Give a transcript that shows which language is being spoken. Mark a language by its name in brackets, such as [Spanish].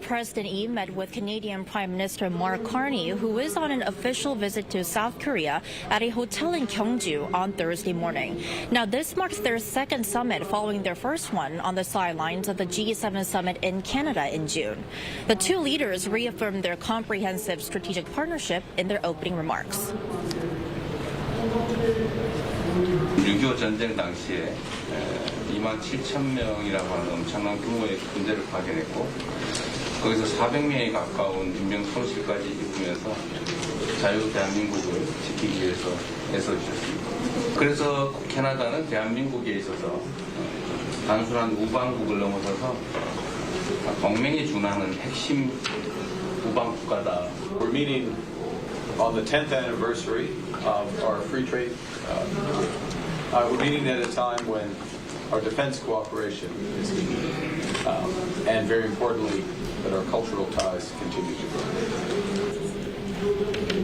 [English] President Lee met with Canadian Prime Minister Mark Carney, who is on an official visit to South Korea, at a hotel in Gyeongju on Thursday morning. Now, this marks their second summit following their first one on the sidelines of the G7 summit in Canada in June. The two leaders reaffirmed their comprehensive strategic partnership in their opening remarks. [Korean] 6.25 전쟁 당시에 27,000명이라고 하는 엄청난 규모의 군대를 파견했고 거기서 400명에 가까운 인명 손실까지 입으면서 자유 대한민국을 지키기 위해서 애써주셨습니다. 그래서 캐나다는 대한민국에 있어서 단순한 우방국을 넘어서서 동맹에 준하는 핵심 우방국가다. [English] We're meeting on the 10th anniversary of our free trade. We're meeting at a time when our defense cooperation is key, and very importantly, that our cultural ties continue to grow.